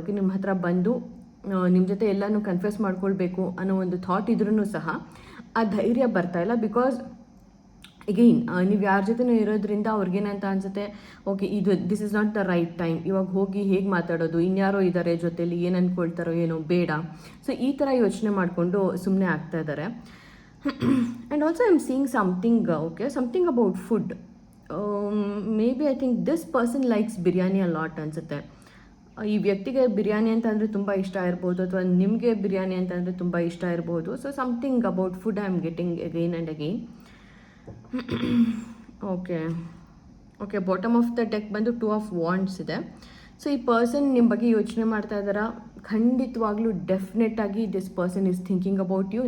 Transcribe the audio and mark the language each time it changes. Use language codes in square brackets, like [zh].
[kn] Okay, ನಿಮ್ಮ ಹತ್ರ ಬಂದು ನಿಮ್ಮ ಜೊತೆ ಎಲ್ಲನೂ ಕನ್ಫೆಸ್ ಮಾಡ್ಕೊಳ್ಬೇಕು ಅನ್ನೋ ಒಂದು ಥಾಟ್ ಇದ್ರೂ ಸಹ ಆ ಧೈರ್ಯ ಬರ್ತಾ ಇಲ್ಲ. ಬಿಕಾಸ್ ಎಗೈನ್ ನೀವು ಯಾರ ಜೊತೆನೂ ಇರೋದ್ರಿಂದ ಅವ್ರಿಗೇನಂತ ಅನಿಸುತ್ತೆ, okay [en] this is not the right time, [kn] ಇವಾಗ ಹೋಗಿ ಹೇಗೆ ಮಾತಾಡೋದು, ಇನ್ಯಾರೋ ಇದ್ದಾರೆ ಜೊತೆಲಿ, ಏನು ಅಂದ್ಕೊಳ್ತಾರೋ ಏನೋ ಬೇಡ. ಸೊ ಈ ಥರ ಯೋಚನೆ ಮಾಡಿಕೊಂಡು ಸುಮ್ಮನೆ ಆಗ್ತಾ ಇದ್ದಾರೆ. [en] And also I'm seeing something, okay, something about food. Maybe I think this person likes biryani a lot [kn] ಅನ್ಸುತ್ತೆ. ಈ ವ್ಯಕ್ತಿಗೆ ಬಿರಿಯಾನಿ ಅಂತ ಅಂದರೆ ತುಂಬ ಇಷ್ಟ ಇರ್ಬೋದು, ಅಥವಾ ನಿಮಗೆ ಬಿರಿಯಾನಿ ಅಂತ ಅಂದರೆ ತುಂಬ ಇಷ್ಟ ಇರ್ಬೋದು. [en] So something about food I am getting again and again. Okay okay, bottom of the deck ಬಂದು 2 of wands ಇದೆ. [kn] ಸೊ ಈ ಪರ್ಸನ್ ನಿಮ್ಮ ಬಗ್ಗೆ ಯೋಚನೆ ಮಾಡ್ತಾ ಇದ್ದಾರಾ? ಖಂಡಿತವಾಗ್ಲೂ ಡೆಫಿನೆಟಾಗಿ [en] This person is thinking about you.